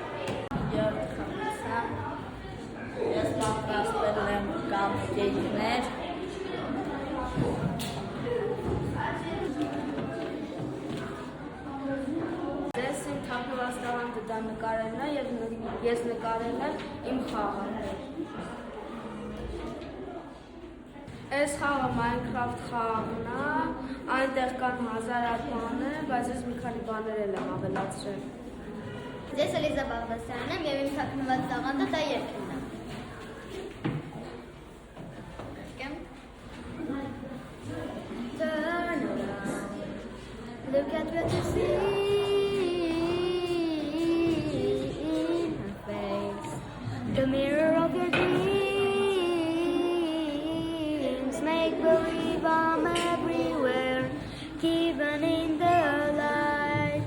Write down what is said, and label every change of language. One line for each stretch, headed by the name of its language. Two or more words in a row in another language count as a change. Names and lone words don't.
Armenian: Ես պատրաստել եմ կապկեյքներ։ Ձեզ իմ թաքնված տաղանդը դա նկարելն է և ես նկարել եմ իմ խաղը։ Այս խաղը Minecraft խաղն է, այնտեղ կան հազարատ բաներ, բայց ես մի քանի բաներ եմ ավելացրել։ Ես Էլիզա Բաղդասյանն եմ և իմ թաքնված տաղանդը դա երգն է։
English: Turn around, look at what you see in her face, the mirror of your dreams, make believe I'm everywhere, even in the light.